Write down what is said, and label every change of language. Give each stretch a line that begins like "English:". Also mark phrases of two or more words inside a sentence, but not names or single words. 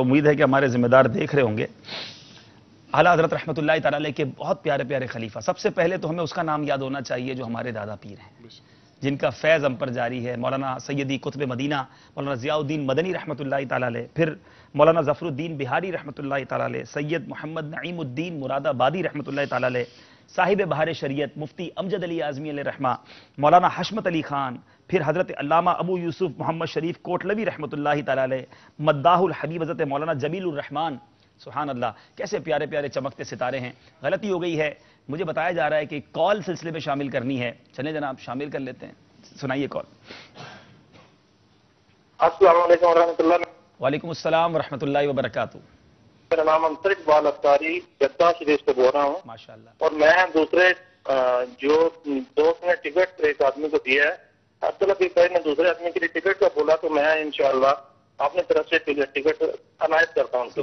Hindi: उम्मीद है कि हमारे जिम्मेदार देख रहे होंगे। आला हजरत
Arabic: رحمة الله تعالى عليه
Hindi: के बहुत प्यारे प्यारे खलीफा। सबसे पहले तो हमें उसका नाम याद होना चाहिए जो हमारे दादा पीर हैं, जिनका फैज़ हम पर जारी है। मौलाना सैयदी कुतुब मदीना मौलाना ज़ियाउद्दीन मदनी
Arabic: رحمة الله تعالى عليه,
Hindi: फिर मौलाना ज़फ़रुद्दीन बिहारी
Arabic: رحمة الله تعالى عليه,
Hindi: सैयद मोहम्मद नईमुद्दीन मुरादाबादी
Arabic: رحمة الله تعالى عليه,
Hindi: साहिब बहार शरीयत मुफ्ती अमजद अली आज़मी
Arabic: عليه رحمة,
Hindi: मौलाना हशमत अली खान, फिर हज़रत अल्लामा अबू यूसुफ मोहम्मद शरीफ कोटलवी
Arabic: رحمة الله تعالى عليه,
Hindi: मद्दाहुल हबीब हज़रत मौलाना जमीलुर रहमान।
Arabic: سبحان الله,
Hindi: कैसे प्यारे प्यारे चमकते सितारे हैं। गलती हो गई है, मुझे बताया जा रहा है कि कॉल सिलसिले में शामिल करनी है। चलें जनाब, शामिल कर लेते हैं। सुनाइए कॉल।
Arabic: السلام عليكم رحمة الله. وعليكم السلام و رحمة الله و بركاته.
Hindi: मेरा नाम अंतर इकबाल अफ्तारी जद्दा शरीफ से बोल रहा हूँ। माशाअल्लाह। और मैं दूसरे जो दोस्त ने टिकट एक आदमी को दिया है, अब्दुल्ला भी भाई ने दूसरे आदमी के लिए टिकट का बोला, तो मैं इंशाअल्लाह अपनी तरफ से टिकट अनायत करता हूँ।